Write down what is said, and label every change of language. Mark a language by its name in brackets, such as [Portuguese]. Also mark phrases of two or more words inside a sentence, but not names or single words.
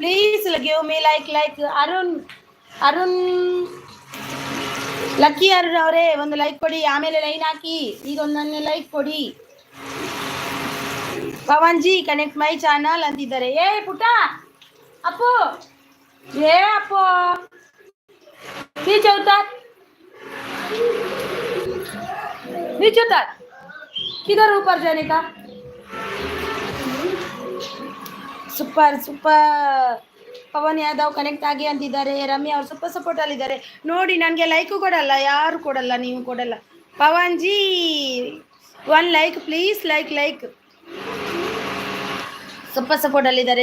[English] please give me like [Kannada] ಅರುಣ್ ಲಕ್ಕಿ ಅರುಣ್ ಅವರೇ ಒಂದು ಲೈಕ್ ಕೊಡಿ, ಆಮೇಲೆ ಲೈನ್ ಹಾಕಿ. ಈಗ ಒಂದನ್ನೇ ಲೈಕ್ ಕೊಡಿ. ಪವನ್ ಜಿ [English] connect my channel [Kannada] ಅಂತಿದ್ದಾರೆ. ಏ ಪುಟ್ಟ ಅಪ್ಪು, ಏ ಅಪ್ಪು [Hindi] नीचे उतार, नीचे उतार, किधर ऊपर जाने का? [English] super super. [Kannada] ಪವನ್ ಯಾದವ್ ಕನೆಕ್ಟ್ ಆಗಿ ಅಂತಿದ್ದಾರೆ. ರಮ್ಯಾ ಅವ್ರು [English] super support [Kannada] ಅಲ್ಲಿದ್ದಾರೆ ನೋಡಿ. ನನಗೆ ಲೈಕು ಕೊಡಲ್ಲ, ಯಾರು ಕೊಡಲ್ಲ, ನೀವು ಕೊಡಲ್ಲ. [English] ಪವನ್ ಜಿ one like please, like super support ಅಲ್ಲಿದ್ದಾರೆ.